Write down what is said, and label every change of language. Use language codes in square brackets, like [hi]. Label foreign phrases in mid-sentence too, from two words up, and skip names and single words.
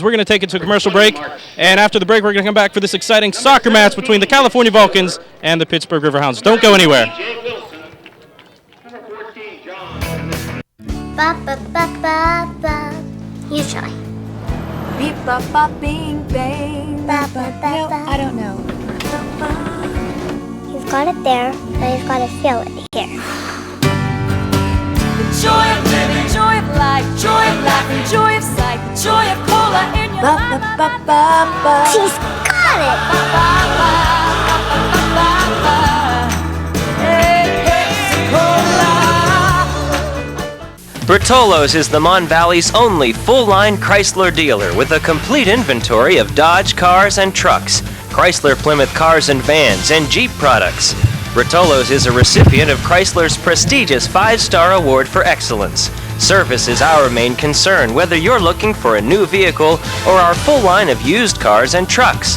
[en] We're going to take it to a commercial break, and after the break, we're going to come back for this exciting soccer match between the California Vulcans and the Pittsburgh Riverhounds. Don't go anywhere. Ba ba ba ba ba. You try. Beep ba ba bing bang. Ba ba ba No, ba. I don't know. He's got it there, but he's got to feel it here. The joy of living, joy of life, joy of laughing, joy of sight, the joy of cola in your ba ba ba ba ba. He's got it. Ba ba ba ba ba ba ba. Hey, Pepsi Cola. Bertolo's is the Mon Valley's only full-line Chrysler dealer with a complete inventory of Dodge cars and trucks, Chrysler Plymouth cars and vans, and Jeep products. Bertolo's is a recipient of Chrysler's prestigious 5-star award for excellence. Service is our main concern, whether you're looking for a new vehicle or our full line of used cars and trucks.